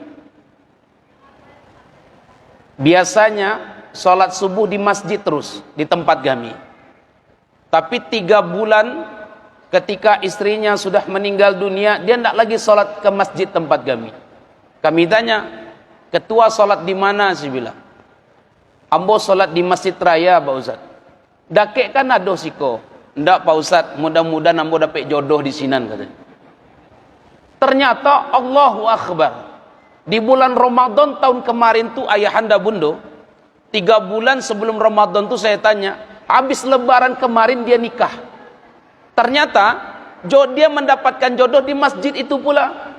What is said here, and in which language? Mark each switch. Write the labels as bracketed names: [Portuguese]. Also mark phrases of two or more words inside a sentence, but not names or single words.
[Indonesian] Biasanya sholat subuh di masjid terus di tempat kami. Tapi 3 bulan ketika istrinya sudah meninggal dunia, dia tidak lagi sholat ke masjid tempat kami. Kami tanya, ketua sholat di mana? Saya bilang, ambo sholat di Masjid Raya Pak Ustaz. [Minangkabau] Dakek kan ada siko. Ndak Pak Ustaz, mudah-mudahan ambo dapat jodoh di sinan katanya. [Indonesian] Ternyata Allahu Akbar, di bulan Ramadan tahun kemarin tuh ayahanda bundo, 3 bulan sebelum Ramadan tuh saya tanya, habis lebaran kemarin dia nikah. Ternyata dia mendapatkan jodoh di masjid itu pula.